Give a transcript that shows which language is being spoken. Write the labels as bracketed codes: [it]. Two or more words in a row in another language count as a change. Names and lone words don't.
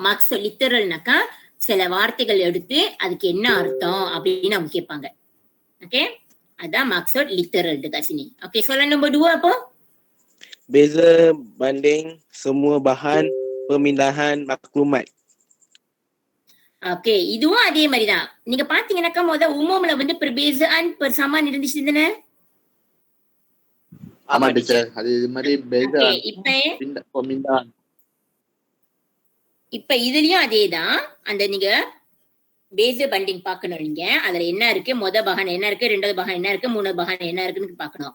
[ms] maksud literal [ta] னாக்கா சில வார்த்தைகள் எடுத்து அதுக்கு என்ன அர்த்தம் அப்படின்னு அவங்க கேட்பாங்க. [ms] ஓகே அதான் maksud literal dekat sini. Okey soalan nombor 2 apa? Beza banding semua bahan pemindahan maklumat. [ta] Okey இதுவும் அதே மாதிரி தான். நீங்க பாத்தீங்கன்னாக்கா umumல வந்து [ms] perbezaan persamaan [ta] இருந்துச்சு தானே? ஆமா டீச்சர். அது இது மாதிரி பேசா இப்ப இப்ப இதுலயும் அதேதான். அந்த நீங்க [ms] beza banding [ta] பார்க்கணும். நீங்க அதுல என்ன இருக்கு, பகான் என்ன இருக்கு, ரெண்டாவது பகான் என்ன இருக்கு, மூணாவது பகான் என்ன இருக்குன்னு பார்க்கணும்.